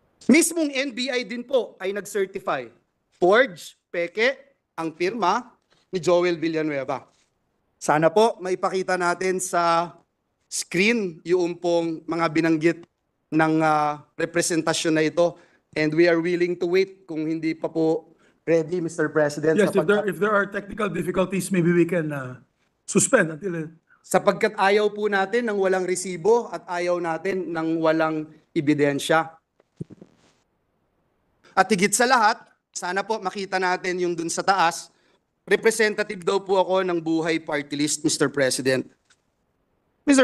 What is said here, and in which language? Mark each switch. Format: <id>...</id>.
<tl>Mismong NBI din po ay nag-certify. Forge, peke, ang pirma ni Joel Villanueva. Sana po maipakita natin sa screen yung pong mga binanggit ng representasyon na ito,</tl> <en>and we are willing to wait</en> <tl>kung hindi pa po ready, Mr.</tl> <en>President. Yes, if there are technical difficulties, maybe we can suspend until...</en> <tl>Sapagkat ayaw po natin ng walang resibo at ayaw natin ng walang ebidensya. At higit sa lahat, sana po makita natin yung dun sa taas, representative daw po ako ng Buhay Party List, Mr. President. Mr.</tl>